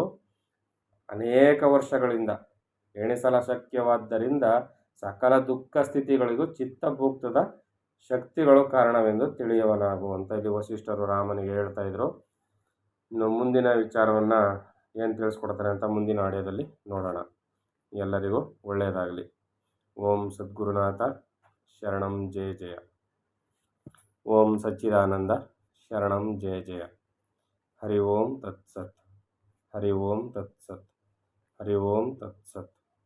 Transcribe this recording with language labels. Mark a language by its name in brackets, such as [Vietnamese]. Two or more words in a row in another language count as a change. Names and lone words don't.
[Kannada] ಅನೇಕ ವರ್ಷಗಳಿಂದ ಎಣಿಸಲು ಅಶಕ್ಯವಾದ್ದರಿಂದ ಸಕಲ ದುಃಖ ಸ್ಥಿತಿಗಳಿಗೂ ಚಿತ್ತಭೂತದ ಶಕ್ತಿಗಳು ಕಾರಣವೆಂದು ತಿಳಿಯುವನಾಗು ಅಂತ ಇಲ್ಲಿ ವಸಿಷ್ಠರು ರಾಮನಿಗೆ ಹೇಳ್ತಾ ಇದ್ರು. ಇನ್ನು ಮುಂದಿನ ವಿಚಾರವನ್ನು ಏನು ತಿಳಿಸ್ಕೊಡ್ತಾರೆ ಅಂತ ಮುಂದಿನ ಆಡಿಯೋದಲ್ಲಿ ನೋಡೋಣ. ಎಲ್ಲರಿಗೂ ಒಳ್ಳೆಯದಾಗಲಿ. [Sanskrit] ಓಂ ಸದ್ಗುರುನಾಥ ಶರಣಂ ಜಯ ಜಯ. ಓಂ ಸಚ್ಚಿದಾನಂದ ಶರಣಂ ಜಯ ಜಯ. ಹರಿ ಓಂ ತತ್ಸತ್. ಹರಿ ಓಂ ತತ್ಸತ್. ಹರಿ ಓಂ ತತ್ಸತ್.